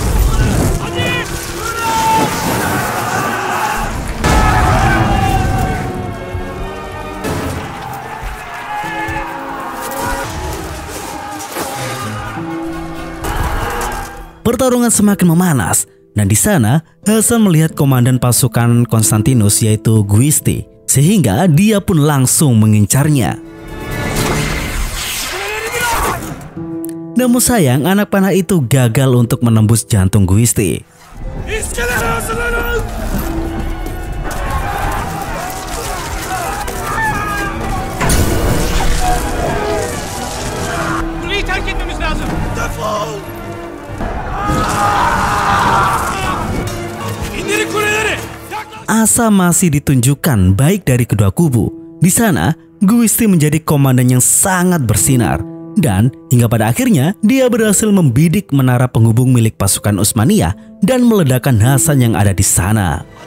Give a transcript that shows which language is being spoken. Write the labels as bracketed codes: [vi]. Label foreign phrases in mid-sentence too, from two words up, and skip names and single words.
[tr] Hadi! [id] Pertarungan semakin memanas dan di sana Hasan melihat komandan pasukan Konstantinus yaitu Giusti, sehingga dia pun langsung mengincarnya. Namun sayang, anak panah itu gagal untuk menembus jantung Giusti. [tr] İskele hazırlanın! Burayı terk etmemiz lazım. Defol! İndirin kuleleri! [id] Asa masih ditunjukkan baik dari kedua kubu. Di sana, Giusti menjadi komandan yang sangat bersinar. Dan hingga pada akhirnya dia berhasil membidik menara penghubung milik pasukan Utsmaniyah dan meledakkan Hasan yang ada di sana.